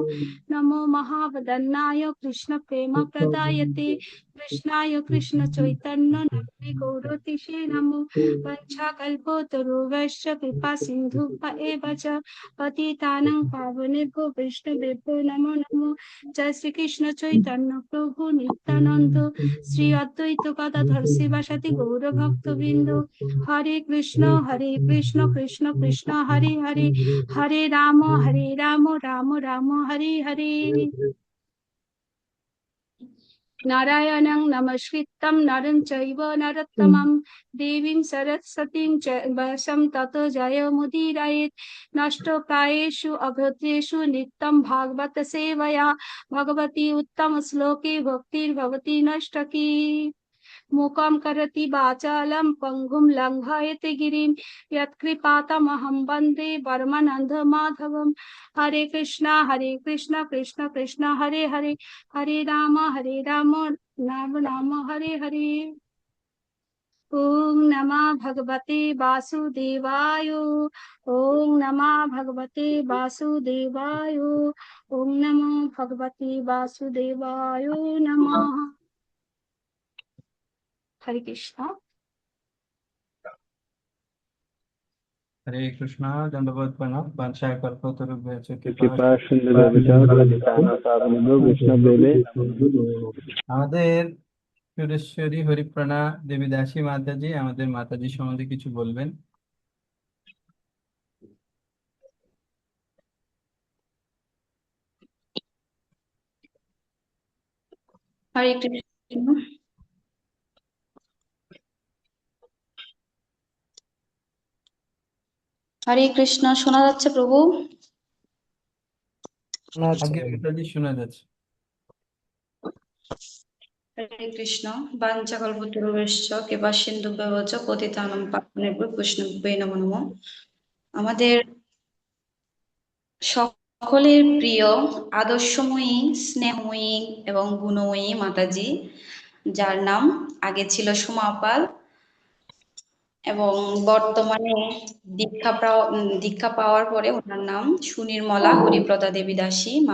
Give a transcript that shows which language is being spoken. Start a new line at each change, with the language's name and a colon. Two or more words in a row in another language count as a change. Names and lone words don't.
Sanskrit: नमो महावदन्नाय कृष्ण प्रेम प्रदायते कृष्णाय कृष्ण चैतन्य नामने गौरतिषे नमो। वंशाकल्पतरुभ्यश्च कृपा सिन्धुभ्य एव च पतितानां पावनेभ्यो वैष्णवेभ्यो नमो नमो। जय श्री कृष्ण चैतन्य प्रभु नित्यानंद श्री अद्वैत गदाधर शिवासादि गौर भक्तवृंद। हरे कृष्ण कृष्ण कृष्ण हरे हरे, हरे राम राम राम हरे हरे। नारायणं नमस्कृतं नरं चैव नरोत्तमं देवीं सरस्वतीं च वशं ततो जयमुदीरयेत्। नष्टप्रायेषु अभद्रेषु नित्यं भागवत सेवया भगवती उत्तम श्लोके भक्तिर्भवति नष्टकी। मूकं करोति वाचालं पङ्गुं लङ्घयते गिरिं यत्कृपातमहं वन्दे परमानन्दमाधवम्। हरे कृष्ण कृष्ण कृष्ण हरे हरे, हरे राम राम राम हरे हरे। ओम नमः भगवते वासुदेवाय, ओम नमः भगवते वासुदेवाय, ओम नमो भगवते वासुदेवाय नमः। हरे कृष्ण। हरे कृष्णा। दंडवत प्रणाम। वंशाय कल्पतरुभ्यश्च कृपा कृपा सिन्धुभ्यश्च पतितानां पावनेभ्यो वैष्णवेभ्यो।
Bangla: আমাদের সুরেশ্বরী হরিপ্রাণা দেবী দাসী মাতাজি আমাদের মাতাজি সম্বন্ধে কিছু বলবেন। হরে কৃষ্ণ। হরে কৃষ্ণ, শোনা যাচ্ছে প্রভু? আগে মাতাজি শোনা যাচ্ছে।
Sanskrit: হরে কৃষ্ণ। বাঞ্ছাকল্পতরুভ্যশ্চ কৃপা সিন্ধুভ্যেব চ পতিতানাং পাবনেভ্যো বৈষ্ণবেভ্যো নমো নমঃ।
Bangla: আমাদের সকলের প্রিয় আদর্শময়ী, স্নেহময়ী এবং গুণময়ী মাতাজি, যার নাম আগে ছিল সোমাপাল এবং বর্তমানে দীক্ষা পাওয়ার পরে ওনার নাম সুনির্মলা হরিপ্রদা দেবী দাসী